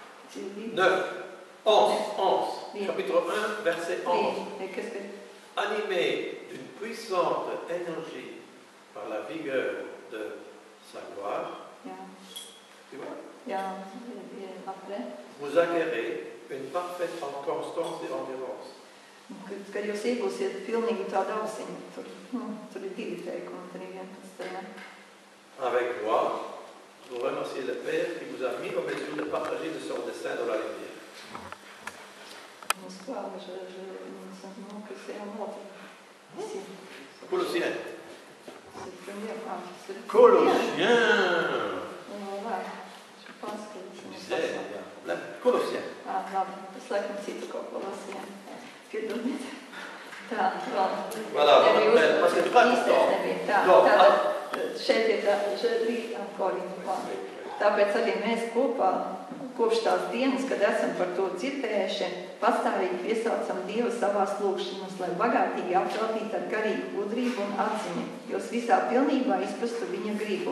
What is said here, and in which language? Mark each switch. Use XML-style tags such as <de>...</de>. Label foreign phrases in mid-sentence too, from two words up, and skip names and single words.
<fr>9, 11, chapitre 1, verset 11. Animé d'une puissante énergie par la vigueur de sa gloire, tu vois? Vous acquérez une parfaite constance et endurance.</fr> <lv>Kad jūs iegūsiet pilnīgi tādu ausiņu, tur ir 2 teikumi, tad ir 11.</lv> <fr>Avec gloire, vous remerciez le Père qui vous a mis au mesure de partager de son destin dans la lumière. Colossiens. Colossiens. Je disais, Colossiens. Voilà, parce que tu parles de temps.</fr> <lv>Šeit ir tāpēc arī mēs kopā, kopš tās dienas, kad esam par to dzirdējuši, pastāvīgi piesaucam Dievu savās lūgšanās, lai bagātīgi apveltītu ar garīgu gudrību un atziņu, jūs visā pilnībā izprastu viņa gribu.</lv>